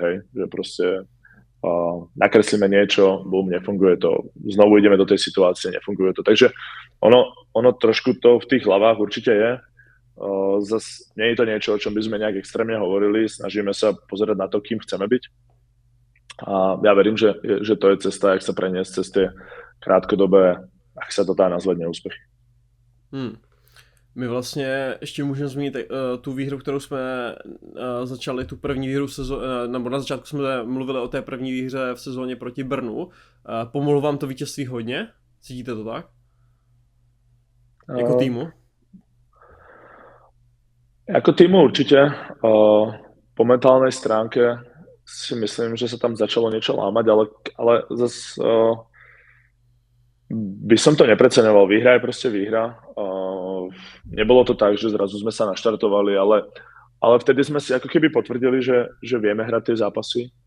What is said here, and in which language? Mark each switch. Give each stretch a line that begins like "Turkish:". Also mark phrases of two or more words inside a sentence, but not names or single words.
Slovak: hej, že proste nakreslíme niečo, bum, nefunguje to, znovu ideme do tej situácie, nefunguje to, takže ono trošku to v tých hlavách určite je, zas nie je to niečo, o čom by sme nejak extrémne hovorili, snažíme sa pozerať na to, kým chceme byť a ja verím, že to je cesta, jak sa preniesť cez tie krátkodobé, ak sa to dá nazvať, neúspechy.
Czech: My vlastně ještě můžeme zmínit tu výhru, kterou jsme začali, tu první výhru v sezóně, nebo na začátku jsme mluvili o té první výhře v sezóně proti Brnu. Pomohlo vám to vítězství hodně? Cítíte to tak? Jako týmu?
Slovak: Jako týmu určite. Po mentálnej stránke si myslím, že sa tam začalo niečo lámať, ale zase by som to nepreceňoval. Výhra je proste výhra. Nebolo to tak, že zrazu sme sa naštartovali, ale vtedy sme si ako keby potvrdili, že vieme hrať tie zápasy.